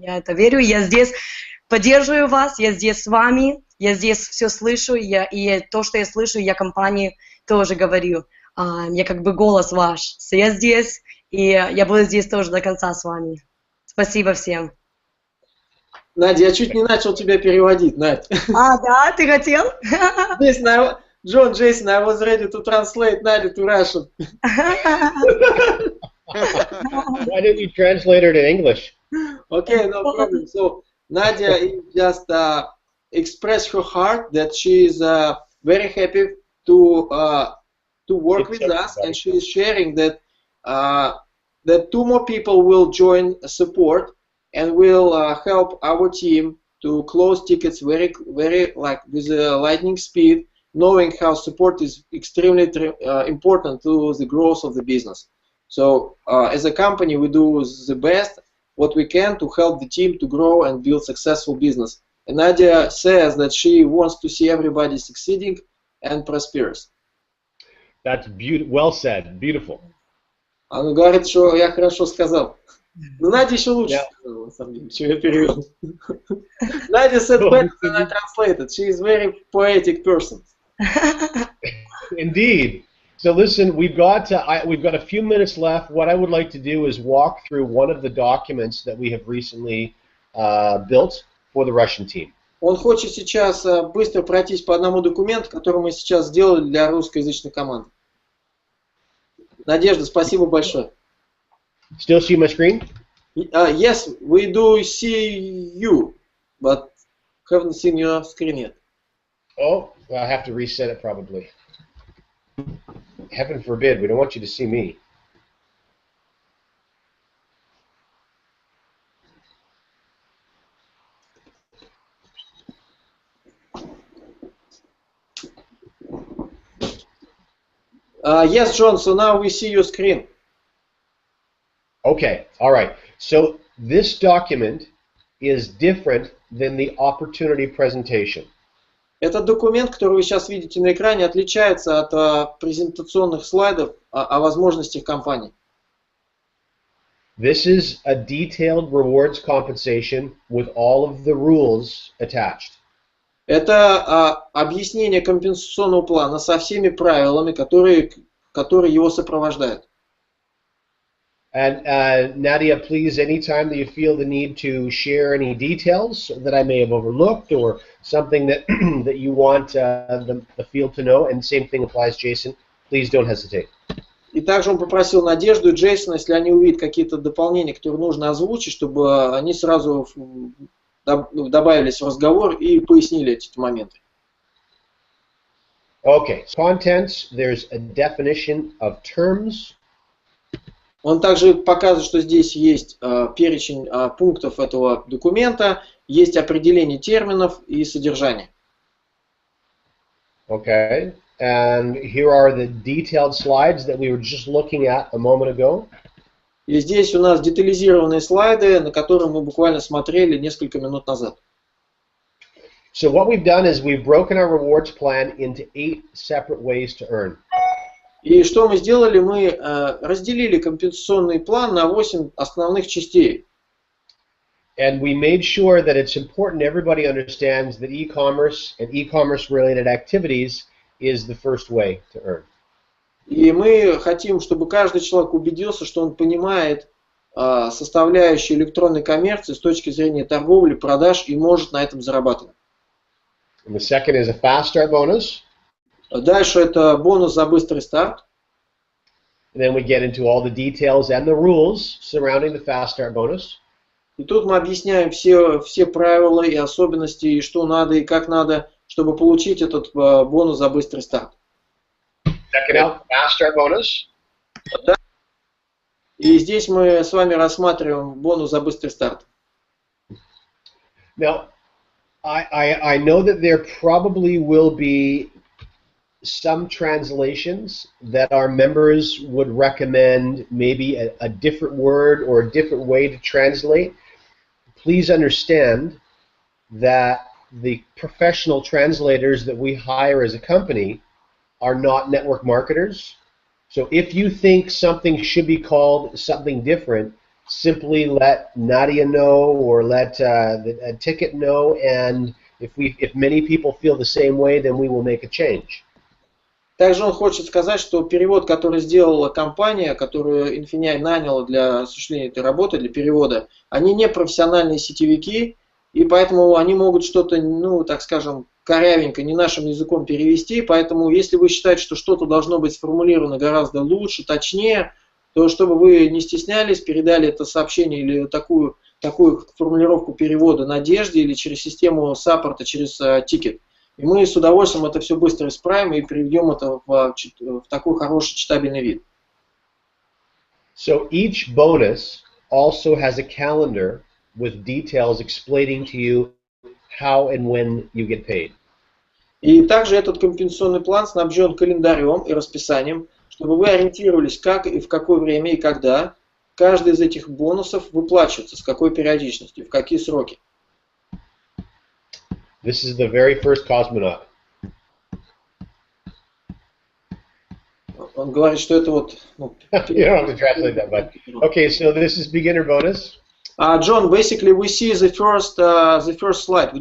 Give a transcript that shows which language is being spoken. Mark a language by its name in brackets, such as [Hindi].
[Russian] Я это верю, я здесь поддерживаю вас, я здесь с вами, я здесь все слышу, и то, что я слышу, я компании тоже говорю. Я как бы голос ваш. So я здесь, и я буду здесь тоже до конца с вами. Спасибо всем. Надя, я чуть не начал тебя переводить, Надь. Да, ты хотел? [English] John, Jason, I was ready to translate Nadia to Russian. Why didn't you translate her to English? Okay, no problem. So Nadia just expressed her heart that she is very happy to work with us, and she is sharing that that 2 more people will join support and will help our team to close tickets very like with lightning speed, knowing how support is extremely important to the growth of the business. So as a company, we do the best what we can to help the team to grow and build successful business. And Nadia says that she wants to see everybody succeeding and prosperous. That's beautiful. Well said. Beautiful. [Russian] Она говорит, что я хорошо сказал. Но Надя еще лучше сказала, на самом деле, чем я перевел. [English] Nadia said better than I translated. She is a very poetic person. Indeed. So listen, we've got a few minutes left. What I would like to do is walk through one of the documents that we have recently built for the Russian team. [Russian] Он хочет сейчас быстро пройтись по одному документу, который мы сейчас сделали для русскоязычной команды. Надежда, спасибо большое. [English] Still see my screen? Yes, we do see you, but haven't seen your screen yet. Oh, I have to reset it probably. Heaven forbid, we don't want you to see me. Yes, John, so now we see your screen. Okay, all right. So this document is different than the opportunity presentation. [Russian] Этот документ, который вы сейчас видите на экране, отличается от презентационных слайдов о возможностях компании. [English] This is a detailed rewards compensation with all of the rules attached. [Russian] Это объяснение компенсационного плана со всеми правилами, которые его сопровождают. [English] And Nadia, please, anytime that you feel the need to share any details that I may have overlooked or something that that you want the field to know, and same thing applies, Jason, please don't hesitate. [Russian] И также он попросил Надежду и Джейсона, если они увидят какие-то дополнения, которые нужно озвучить, чтобы они сразу добавились в разговор и пояснили эти моменты. [English] Okay, contents, there's a definition of terms. [Russian] Он также показывает, что здесь есть перечень пунктов этого документа, есть определение терминов и содержания. [English] Okay, and here are the detailed slides that we were just looking at a moment ago. [Russian] И здесь у нас детализированные слайды, на которые мы буквально смотрели несколько минут назад. [English] So what we've done is we've broken our rewards plan into 8 separate ways to earn. [Russian] И что мы сделали? Мы разделили компенсационный план на 8 основных частей. [English] And we made sure that it's important everybody understands that e-commerce and e-commerce related activities is the first way to earn. [Russian] И мы хотим, чтобы каждый человек убедился, что он понимает составляющие электронной коммерции с точки зрения торговли, продаж и может на этом зарабатывать. [English] And the second is a fast start bonus. [Russian] Дальше это бонус за быстрый старт. [English] And then we get into all the details and the rules surrounding the fast start bonus. [Russian] И тут мы объясняем все правила и особенности, и что надо, и как надо, чтобы получить этот бонус за быстрый старт. [English] Check it out, fast start bonus. [Russian] И здесь мы с вами рассматриваем бонус за быстрый старт. [English] Now, I know that there probably will be some translations that our members would recommend maybe a different word or a different way to translate. Please understand that the professional translators that we hire as a company are not network marketers. So if you think something should be called something different, simply let Nadia know or let a ticket know, and if many people feel the same way, then we will make a change. [Russian] Также он хочет сказать, что перевод, который сделала компания, которую INFINII наняла для осуществления этой работы, для перевода, они не профессиональные сетевики, и поэтому они могут что-то, ну, так скажем, корявенько, не нашим языком перевести, поэтому если вы считаете, что что-то должно быть сформулировано гораздо лучше, точнее, то чтобы вы не стеснялись, передали это сообщение или такую формулировку перевода Надежде или через систему саппорта, через тикет. И мы с удовольствием это все быстро исправим и приведем это в такой хороший читабельный вид. [English] So each bonus also has a calendar with details explaining to you how and when you get paid. [Russian] И также этот компенсационный план снабжен календарем и расписанием, чтобы вы ориентировались, как и в какое время и когда каждый из этих бонусов выплачивается, с какой периодичностью, в какие сроки. [English] This is the very first cosmonaut. [Russian] Он говорит, что это вот... Ну, [English] you don't have to translate that, but okay. So this is beginner bonus. John, basically we see the first slide.